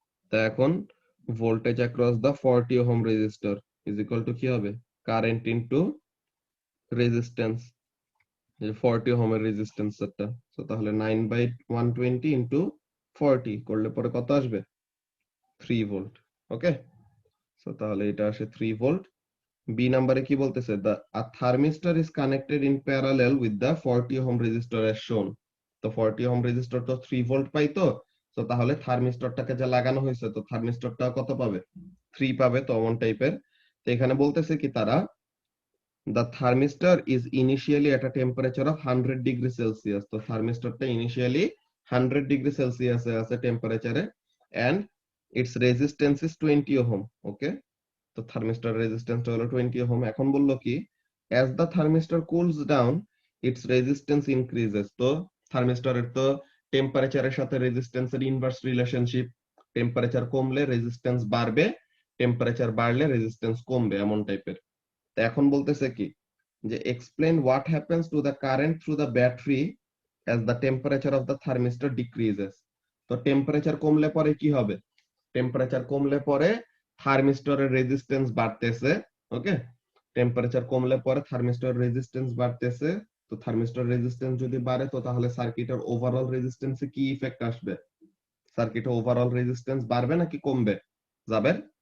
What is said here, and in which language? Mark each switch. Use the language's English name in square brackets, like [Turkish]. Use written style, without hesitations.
[Bangla] তা এখন [English] voltage across the 40 ohm resistor is equal to [Bangla] কি হবে, কারেন্ট ইনটু রেজিস্ট্যান্স, যে 40 ওহমের রেজিস্ট্যান্স একটা, সো তাহলে 9 বাই 120 ইনটু 40 করলে পরে কত আসবে 3 ভোল্ট। ওকে, সো তাহলে এটা আসে 3 ভোল্ট। বি নাম্বারে কি বলতেছে, [English] the a thermistor is connected in parallel with the 40 ohm resistor as shown। [Bangla] তো 40 ohm resistor তো 3 ভোল্ট পাই, তো তাহলে থার্মিস্টরটাকে যা লাগানো হয়েছে, তো থার্মিস্টরটা কত পাবে 3 পাবে, তো অমন টাইপের। তো এখানে বলতেছে কি তারা, [English] the thermistor is initially at a temperature of 100 degree Celsius। [Bangla] তো থার্মিস্টরটা ইনিশিয়ালি 100 ডিগ্রি সেলসিয়াসে আছে টেম্পারেচারে, [English] and its resistance is 20 ohm। [Bangla] ওকে, তো থার্মিস্টর রেজিস্ট্যান্সটা হলো 20 ওহম। এখন বললো কি, [English] as the thermistor cools down its resistance increases। [Bangla] তো থার্মিস্টরের তো টেম্পারেচারের সাথে রেজিস্ট্যান্সের ইনভার্স রিলেশনশিপ, টেম্পারেচার কমলে রেজিস্ট্যান্স বাড়বে, টেম্পারেচার বাড়লে রেজিস্ট্যান্স কমবে, এমন টাইপের। তো এখন বলতেছে কি, যে [English] explain what happens to the current through the battery as the temperature of the thermistor decreases। [Bangla] তো টেম্পারেচার কমলে পরে কি হবে, টেম্পারেচার কমলে পরে থার্মিস্টরের রেজিস্ট্যান্স বাড়তেছে। ওকে, টেম্পারেচার কমলে পরে থার্মিস্টরের রেজিস্ট্যান্স বাড়তেছে। তো থার্মিস্টর রেজিস্ট্যান্স যদি বাড়ে, তো তাহলে সার্কিটের ওভারঅল রেজিস্ট্যান্সে কি ইফেক্ট আসবে, সার্কিটের ওভারঅল রেজিস্ট্যান্স বাড়বে নাকি কমবে যাবে?